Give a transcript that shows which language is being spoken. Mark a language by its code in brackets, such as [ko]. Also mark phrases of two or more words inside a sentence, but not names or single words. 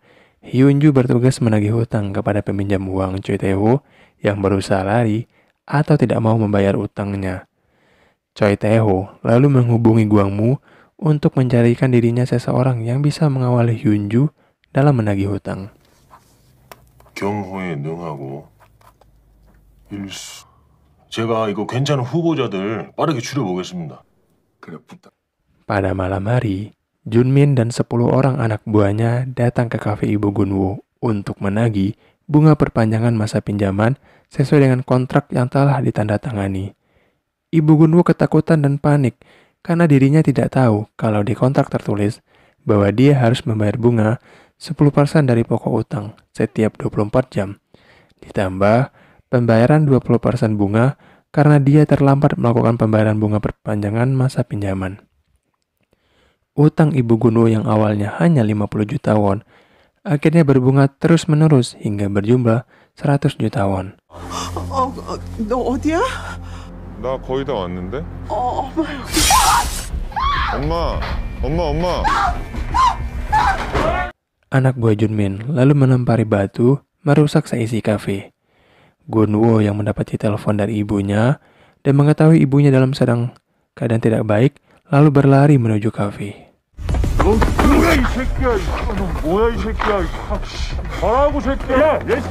[id] Hyunju bertugas menagih hutang kepada peminjam uang Choi Tae-ho yang berusaha lari atau tidak mau membayar utangnya. Choi Tae-ho lalu menghubungi Gwangmu untuk mencarikan dirinya seseorang yang bisa mengawali Hyunju dalam menagih hutang. [ko] 경호에 능하고 일수. 제가 이거 괜찮은 후보자들 빠르게 추려보겠습니다. 그래, 부탁. [id] Pada malam hari, Junmin dan 10 orang anak buahnya datang ke kafe Ibu Gunwoo untuk menagih bunga perpanjangan masa pinjaman sesuai dengan kontrak yang telah ditandatangani. Ibu Gunwoo ketakutan dan panik karena dirinya tidak tahu kalau di kontrak tertulis bahwa dia harus membayar bunga 10% dari pokok utang setiap 24 jam. Ditambah pembayaran 20% bunga karena dia terlambat melakukan pembayaran bunga perpanjangan masa pinjaman. Utang Ibu Gunwoo yang awalnya hanya 50 juta won akhirnya berbunga terus-menerus hingga berjumlah 100 juta won. [ko] 너 어디야? 나 거의 다 왔는데? 엄마 여기. 엄마. [id] Anak buah Junmin lalu melempari batu merusak seisi kafe. Gunwoo yang mendapati telepon dari ibunya dan mengetahui ibunya dalam sedang keadaan tidak baik lalu berlari menuju kafe. [ko] 뭐야 이 새끼야. 뭐야 이 새끼야. 뭐라고 새끼야.